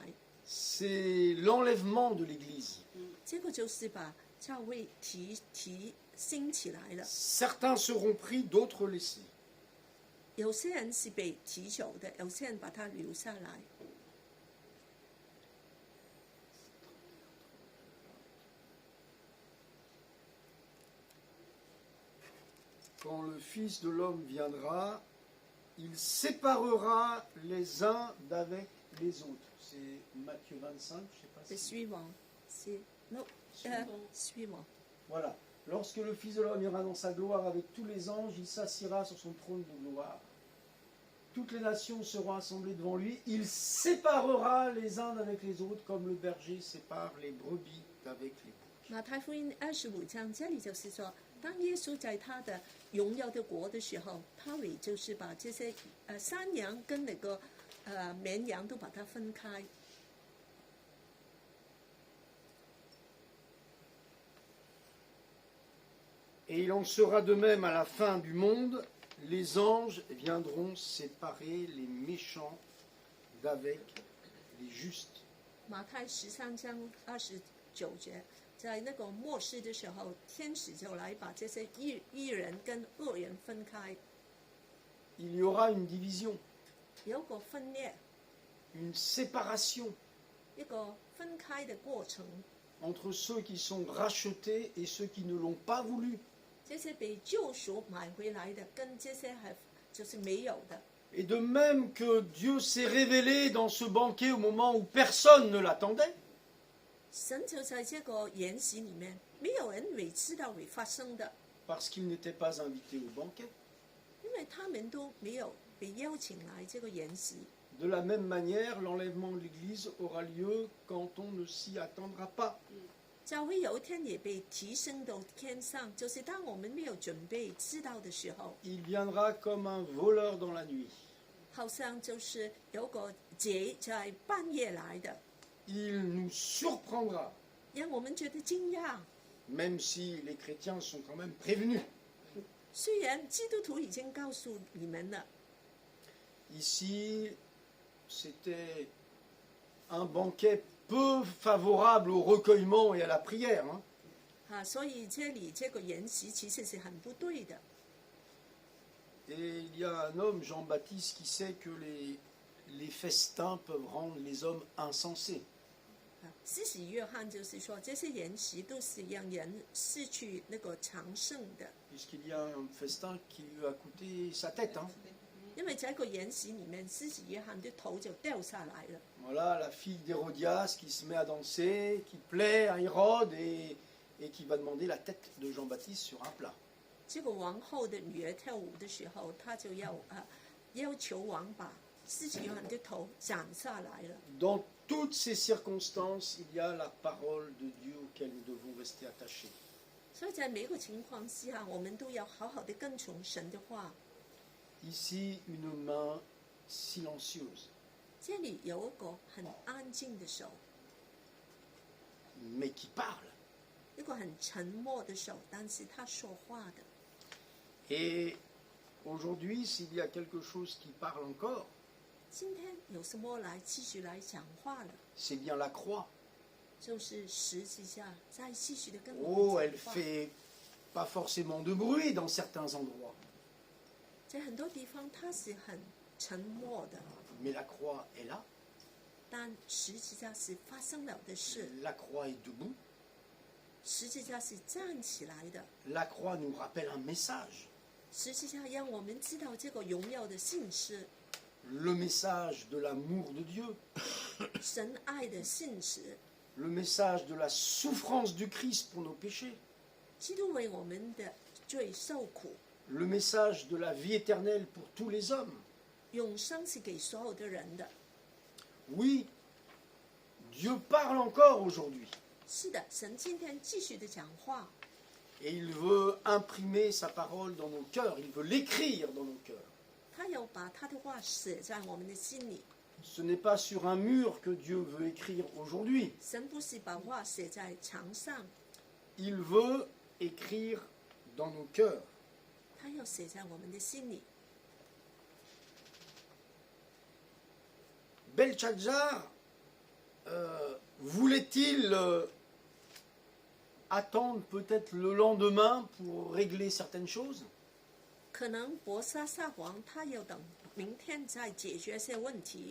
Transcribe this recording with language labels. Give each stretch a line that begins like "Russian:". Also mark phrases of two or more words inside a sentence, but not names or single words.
French: C'est l'enlèvement de l'Église.
Chinese: 这个就是把教会兴起来了。
French: Certains seront pris, d'autres laissés.
Chinese: 有些人是被提走的，有些人把他留下来。
French: Quand le Fils de l'homme viendra, il séparera les uns d'avec les autres. C'est Matthieu 25, je ne sais pas
Chinese: 是
French: si...
Chinese: 虚妄，是虚妄。
French: Voilà. Lorsque le Fils de l'homme ira dans sa gloire avec tous les anges, il s'assiera sur son trône de gloire. Toutes les nations seront assemblées devant lui. Il séparera les uns d'avec les autres comme le berger sépare les brebis d'avec les boucs.
Chinese: 马太福音25章这里就是说，当耶稣在他的荣耀的国的时候，他会就是把这些山羊跟那个绵羊都把它分开。
French: Et il en sera de même à la fin du monde. Les anges viendront séparer les méchants d'avec les justes.
Chinese: 马太13章29节，在那个末世的时候，天使就来把这些义人跟恶人分开，
French: Il y aura une division,
Chinese: 有个分裂，
French: une séparation
Chinese: 一个分开的过程。
French: entre ceux qui sont rachetés et ceux qui ne l'ont pas voulu.
Chinese: 这些被救赎买回来的，跟这些就是没有的。
French: Et de même que Dieu s'est révélé dans ce banquet au moment où personne ne l'attendait,
Chinese: 神就在这个筵席里面，没有人会知道会发生的，
French: parce qu'il n'était pas invité au banquet.
Chinese: 因为他们都没有被邀请来这个筵席。
French: De la même manière, l'enlèvement de l'Église aura lieu quand on ne s'y attendra pas.
Chinese: 教会有一天也被提升到天上，就是当我们没有准备知道的时候，
French: Il viendra comme un voleur dans la nuit.
Chinese: 好像就是有个贼在半夜来的，
French: Il nous surprendra,
Chinese: 让我们觉得惊讶。
French: même si les chrétiens sont quand même prévenus.
Chinese: 虽然基督徒已经告诉你们了，
French: Ici, c'était un banquet peu favorable au recueillement et à la prière, hein.
Chinese: 所以这里这个筵席其实是很不对的。
French: Et il y a un homme, Jean-Baptiste, qui sait que les festins peuvent rendre les hommes insensés.
Chinese: 施洗约翰就是说，这些筵席都是让人失去那个长盛的，
French: Puisqu'il y a un festin qui lui a coûté sa tête, hein.
Chinese: 因为在一个筵席里面，施洗约翰的头就掉下来了。
French: Voilà, la fille d'Hérodias qui se met à danser, qui plaît à Hérode et qui va demander la tête de Jean-Baptiste sur un plat.
Chinese: 这个王后的女儿跳舞的时候，她就要求王把施洗约翰的头斩下来了。
French: Dans toutes ces circonstances, il y a la parole de Dieu auquel nous devons rester attachés.
Chinese: 所以在每个情况下，我们都要好好的跟从神的话。
French: Ici, une main silencieuse,
Chinese: 这里有一个很安静的手，
French: mais qui parle.
Chinese: 一个很沉默的手，但是他说话的。
French: Et aujourd'hui, s'il y a quelque chose qui parle encore,
Chinese: 今天有什么来继续来讲话了？
French: c'est bien la croix.
Chinese: 就是十字架在继续的跟 Oh, 我
French: elle
Chinese: 们讲话。
French: fait pas forcément de bruit dans certains endroits,
Chinese: 在很多地方它是很沉默的，
French: mais la croix est là.
Chinese: 但十字架是发生了的事，
French: La croix est debout.
Chinese: 十字架是站起来的，
French: La croix nous rappelle un message,
Chinese: 十字架让我们知道这个荣耀的信息，
French: le message de l'amour de Dieu,
Chinese: 神爱的信息，
French: le message de la souffrance du Christ pour nos péchés,
Chinese: 基督为我们的罪受苦，
French: le message de la vie éternelle pour tous les hommes.
Chinese: 永生是给所有的人的。
French: Oui, Dieu parle encore aujourd'hui
Chinese: 是的，神今天继续的讲话，
French: et il veut imprimer sa parole dans nos cœurs, il veut l'écrire dans nos cœurs.
Chinese: 他要把他的话写在我们的心里。
French: Ce n'est pas sur un mur que Dieu veut écrire aujourd'hui,
Chinese: 神不是把话写在墙上，
French: il veut écrire dans nos cœurs.
Chinese: 他要写在我们的心里。
French: Belchazzar voulait-il attendre peut-être le lendemain pour régler certaines choses?
Chinese: 可能伯沙撒王他要等明天再解决些问题，